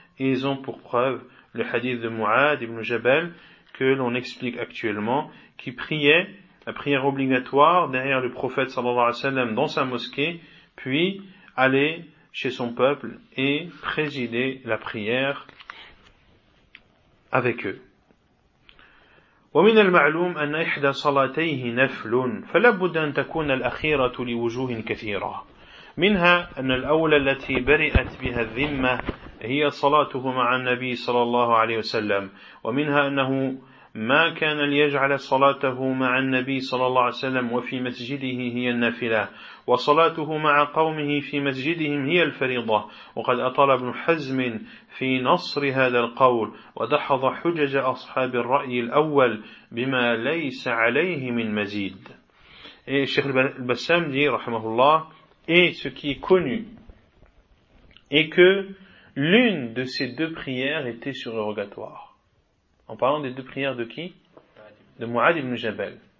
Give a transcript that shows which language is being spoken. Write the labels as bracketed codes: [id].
[fr] Et ils ont pour preuve le hadith de Mu'ad ibn Jabal que l'on explique actuellement, qui priait la prière obligatoire derrière le prophète [ar] sallallahu alayhi wa sallam [fr] dans sa mosquée, puis aller chez son peuple et présider la prière avec eux. [ar] ومن المعلوم أن إحدى صلاتيه نفل فلابد أن تكون الأخيرة لوجوه كثيرة منها أن الأولى التي برئت بها الذمة هي صلاته مع النبي صلى الله عليه وسلم ومنها أنه ما كان ليجعل صلاته مع النبي صلى الله عليه وسلم وفي مسجده هي النافلة وصلاته مع قومه في مسجدهم هي الفريضة وقد أطال ابن حزم في نصر هذا القول ودحض حجج أصحاب الرأي الأول بما ليس عليه من مزيد. الشيخ البسام دي رحمه الله [fr] et ce qui est connu est que l'une de ces deux prières était surrogatoire. En parlant des deux prières de qui ? De Mu'ad ibn Jabal.